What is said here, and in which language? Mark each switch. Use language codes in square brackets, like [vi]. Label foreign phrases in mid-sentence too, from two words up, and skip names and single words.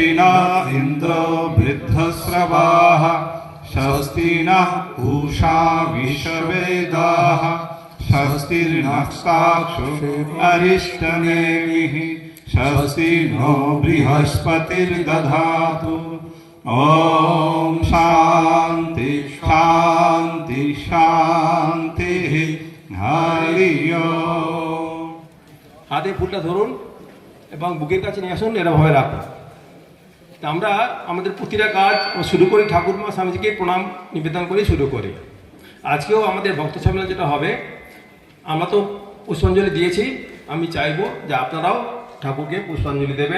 [sa] न इन्द्रो वृद्धस्रवाः स्वस्ति न पूषा विश्ववेदाः स्वस्तिर्नक्षाक्षो अरिष्टनेमिः स्वस्ति नो बृहस्पतिर्दधातु ॐ शान्ति शान्ति शान्तिः हरि ओम्। [bn] হাতে ফুলটা ধরুন এবং বুকের কাছে নিয়ে আসুন, এরকমভাবে রাখুন। তা আমরা আমাদের প্রতিটা কাজ শুরু করি ঠাকুরমা স্বামীজিকে প্রণাম নিবেদন করে শুরু করি। আজকেও আমাদের ভক্ত সম্মেলন যেটা হবে, আমরা তো পুষ্পাঞ্জলি দিয়েছি, আমি চাইবো যে আপনারাও ঠাকুরকে পুষ্পাঞ্জলি দেবেন।